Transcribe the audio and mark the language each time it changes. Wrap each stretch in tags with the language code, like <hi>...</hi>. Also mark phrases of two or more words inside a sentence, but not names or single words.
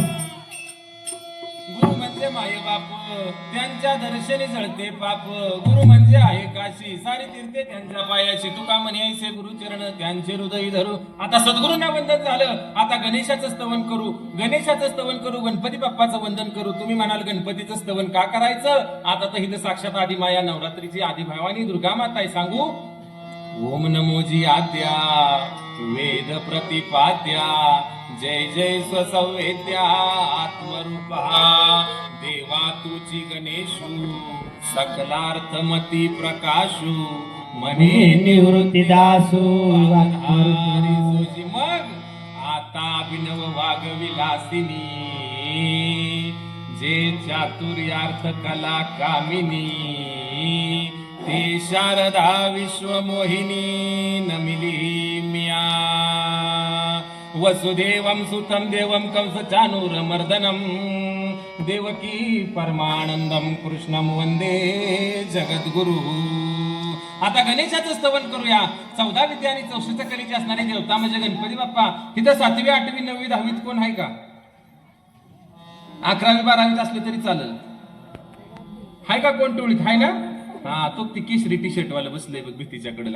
<mr>गुरु म्हणजे माय बाप त्यांच्या दर्शनी जळते पाप गुरु म्हणजे आहे काशी सारी तीर्थे त्यांच्या पायाशी तुका म्हणे ऐसे गुरुचरण त्यांचे हृदय धरू। आता सद्गुरूंना वंदन झालं, आता गणेशाचं स्तवन करू, गणेशाचं स्तवन करू, गणपती बाप्पाचं वंदन करू। तुम्ही म्हणाल गणपतीचं स्तवन का करायचं? आता तर इथं साक्षात आदिमाया नवरात्रीची आदिभावानी दुर्गा माता आहे। सांगू ओम नमोजी आद्या वेद प्रतिपाद्या जय जय स्वसंवेद्या आत्मरूपा देवा तुची गणेशू सकलार्थमती प्रकाशू मने निवृत्ती दासू आधारी तुझी। मग आता अभिनव वाग विलासिनी जे चातुर्यार्थ कला कामिनी ते शारदा विश्वमोहिनी नमिली मिया</mr> <sa>वसुदेवं सुतं देवं कंसचाणूरमर्दनं देवकी परमानंदम कृष्णं वंदे जगद्गुरु।</sa> <mr>आता गणेशाचं स्तवन करूया। 14 विद्या आणि 64 कलेची असणारी देवता म्हणजे गणपती बाप्पा। इथं 7वी 8वी 9वी 10वीत कोण आहे का? 11वी 12वीत असले तरी चालेल। हाय का कोण टोळीत? हाय ना? हा तो ती केसरी टी शर्ट वाला बसलंय बघ भीतीच्या कडेला।</mr>